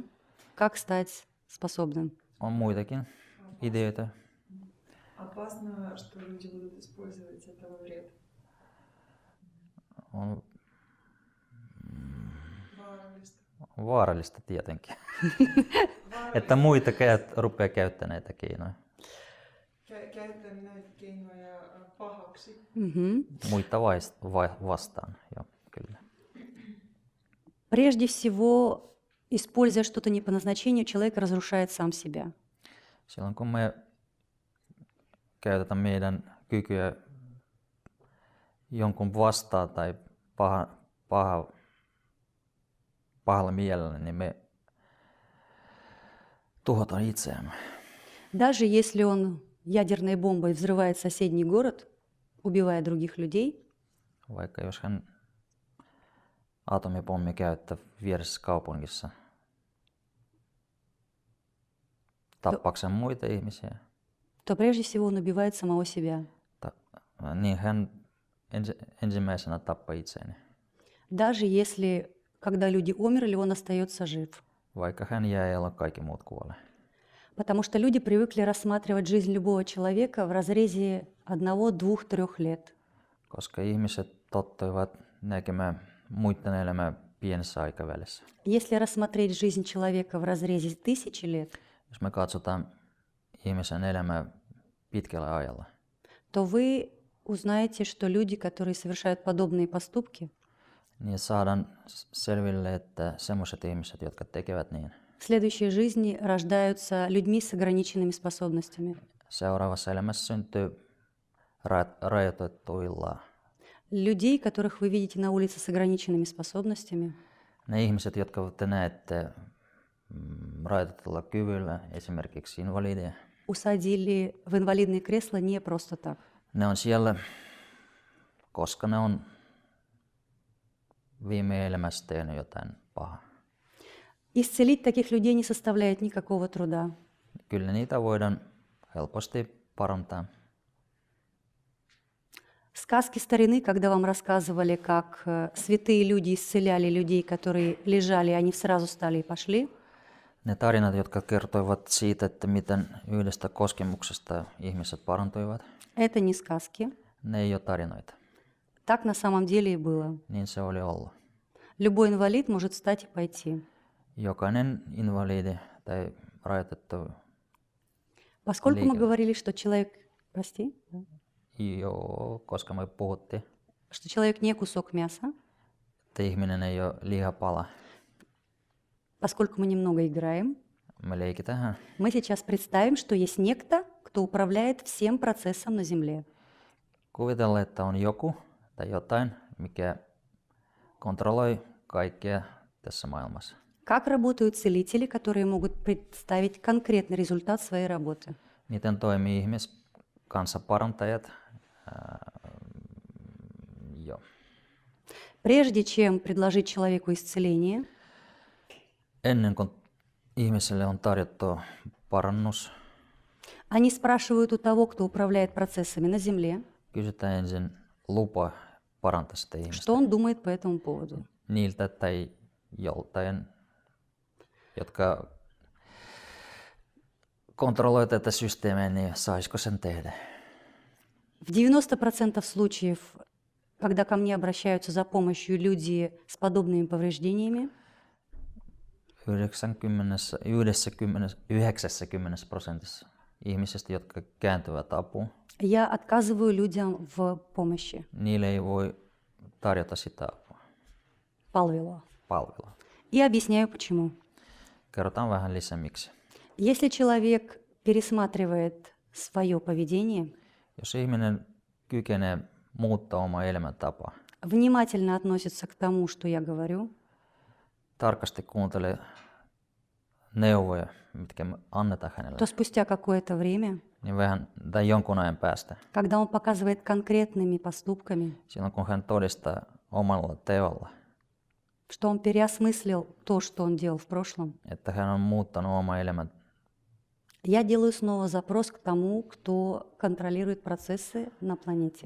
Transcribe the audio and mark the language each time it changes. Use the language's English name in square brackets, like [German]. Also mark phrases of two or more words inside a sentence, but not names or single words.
[Russian] Как стать способным? [Finnish] On muitakin ideoita. [Russian] Опасно, что люди будут использовать это во вред. [Finnish] On Vaarallista. vaarallista tietenkin, että muita rupeaa käyttämään näitä keinoja. Käyttää näitä keinoja pahaksi. Мгм. Muita vastaan, joo, kyllä. [Russian] Прежде всего, используя что-то не по назначению, человек разрушает сам себя. [Finnish] Silloin kun me käytetään meidän kykyä jonkun vastaan tai pahalla mielellä, niin me tuhotaan itseämme. [Russian] Даже если он ядерной бомбой взрывает соседний город, убивая других людей, [Finnish] Vaikka jos hän atomipommi käyttää vieressä kaupungissa tappaakseen muita ihmisiä, [Russian] то прежде всего он убивает самого себя. [Finnish] niin hän ensimmäisenä tappaa itseään. [Russian] Даже если, когда люди умерли, он остается жив. [Finnish] Vaikka hän jää eloon, kaikki muut kuolee. [Russian] Потому что люди привыкли рассматривать жизнь любого человека в разрезе 1, 2, 3 лет. [Finnish] Koska ihmiset tottuivat näkemään muiden elämää pienessä aikavälissä. [Russian] Если рассмотреть жизнь человека в разрезе 1000 лет, [Finnish] Jos me katsotaan ihmisen elämää pitkällä ajalla, [Russian] то вы узнаете, что люди, которые совершают подобные поступки, [Finnish] niin saadaan selville, että semmoiset ihmiset, jotka tekevät niin, [Russian] в следующей жизни рождаются людьми с ограниченными способностями. [Finnish] seuraavassa elämässä syntyy rajoitettuilla. [Russian] Людей, которых вы видите на улице с ограниченными способностями, [Finnish] Ne ihmiset, jotka te näette rajoitetulla kyvyllä, esimerkiksi invalideja, [Russian] усадили в инвалидные кресла не просто так. [Finnish] ne on siellä, koska ne on viime elämässä tehnyt jotain pahaa. [Russian] Исцелить таких людей не составляет никакого труда. [Finnish] Kyllä niitä voidaan helposti parantaa. [Russian] Сказки старины, когда вам рассказывали, как святые люди исцеляли людей, которые лежали, они сразу встали и пошли, [Finnish] Ne tarinat, jotka kertoivat siitä, että miten yhdestä koskemuksesta ihmiset parantuivat, [Russian] это не сказки. [Finnish] ne ei ole tarinoita. [Russian] Так на самом деле и было. [Finnish] Niin se oli ollut. [Russian] Любой инвалид может встать и пойти. [Finnish] Jokainen invalidi tai rajoitettu, [Russian] Поскольку мы Легион. говорили, что человек, прости, да, [Finnish] koska me puhuttiin, [Russian] что человек не кусок мяса, [Finnish] että ihminen ei ole lihapala, [Russian] поскольку мы немного играем, [Finnish] me leikitään. [Russian] мы сейчас представим, что есть некто, кто управляет всем процессом на Земле. [Finnish] Kuvitella, että on joku tai jotain, mikä kontrolloi kaikkea tässä maailmassa. [Russian] Как работают целители, которые могут представить конкретный результат своей работы? [Finnish] Miten toimii kanssa parantajat? Joo. [Russian] Прежде чем предложить человеку исцеление, [Finnish] Ennen kuin ihmiselle on tarjottu parannus, [Russian] они спрашивают у того, кто управляет процессами на Земле, [Finnish] kysytään ensin lupa parantaa sitä ihmistä [Russian] что он думает по этому поводу. [Finnish] niiltä tai joltain, jotka kontrolloi tätä systeemiä, niin saisiko sen tehdä? [Russian] В 90% случаев, когда ко мне обращаются за помощью люди с подобными повреждениями, [Finnish] 90% ihmisistä, jotka kääntyvät apuun, [Russian] я отказываю людям в помощи, [Finnish] niille ei voi tarjota sitä apua, palvelua. palvelua. [Russian] И объясняю почему. [Finnish] Kerrotaan vähän lisää miksi. [Russian] Если человек пересматривает свое поведение, [Finnish] Jos ihminen kykenee muuttaa omaa elämäntapaa, [Russian] внимательно относится к тому, что я говорю, [Finnish] tarkasti kuuntelee neuvoja, mitkä me annetaan hänelle, [Russian] то спустя какое-то время, [Finnish] niin vähän tai jonkun ajan päästä, [Russian] когда он показывает конкретными поступками, [Finnish] silloin kun hän todistaa omalla teolla, [Russian] что он переосмыслил то, что он делал в прошлом, [Finnish] että hän on muuttanut oma elämän, [Russian] я делаю снова запрос к тому, кто контролирует процессы на планете.